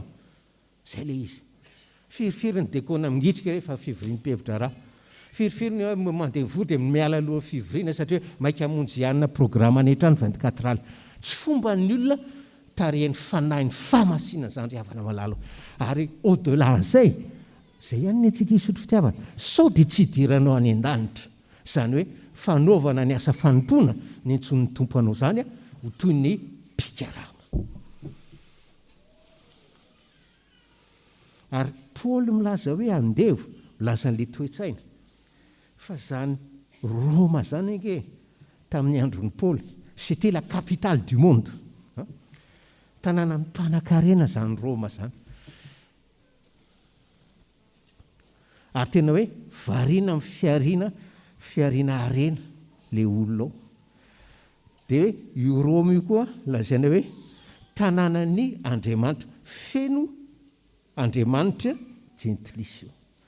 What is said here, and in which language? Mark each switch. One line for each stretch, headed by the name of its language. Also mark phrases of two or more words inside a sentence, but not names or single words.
Malagasy: Zay le izy. Firifiriny dekona mingitrika rehefa fivoriam-pevitra raha. Firifiriny hoe mandeha vory dia miala aloha fivoriana satria maika hamonjy ianona programa any hatrany 24 aly. Tsy fomba ny olona tarihan'ny fanahin'ny fahamasinana zany ry havana malalo. Ary au-delà an'izay, zay ihany ny antsika hisotro fitiavana. Sao dia tsy idiranao any an-danitra. Zany hoe fanaovana ny asa fanompona ny antson'ny tompo anao zany ho toy ny mpikarama. Ary Paoly milaza hoe andevo, milaza n'le toe-tsaina. Fa zany Roma zany ange tamin'ny andron'ny Paoly,
French: c'était la capitale du monde.
Malagasy: Tanàna ny mpanan-karena zany Roma zany. Ary tena hoe variana amin'ny fiarina arena le olona ao. Dia io Roma io koa lazaina hoe tanànan'ny Andriamanitra, feno Andriamanitra gentlisy io.